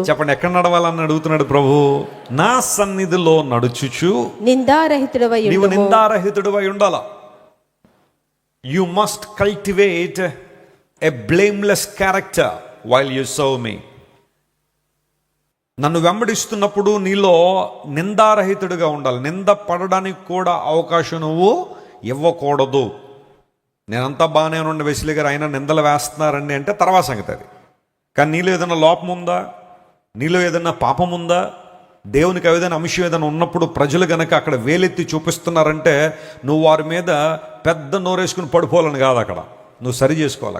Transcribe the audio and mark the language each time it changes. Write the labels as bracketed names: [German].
[Telugu] చెప్పండి ఎక్కడ నడవాలని అడుగుతున్నాడు ప్రభు. నా సన్నిధిలో నడుచుచు నీవు నిందారహితుడివై ఉండాలా. [English] You must cultivate a blameless character while you serve me. [Telugu] నన్ను వెంబడిస్తున్నప్పుడు నీలో నిందారహితుడిగా ఉండాలి. నింద పడడానికి కూడా అవకాశం నువ్వు ఇవ్వకూడదు. నేనంతా బాగానే ఉండి వెసిలి గారు అయినా నిందలు వేస్తున్నారండి అంటే తర్వాత సంగతి అది. కానీ నీలో ఏదైనా లోపం ఉందా, నీలో ఏదైనా పాపం ఉందా, దేవునికి ఏదైనా అంశం ఏదైనా ఉన్నప్పుడు ప్రజలు గనక అక్కడ వేలెత్తి చూపిస్తున్నారంటే నువ్వు వారి మీద పెద్ద నోరేసుకుని పడిపోవాలని కాదు, అక్కడ నువ్వు సరి చేసుకోవాలి.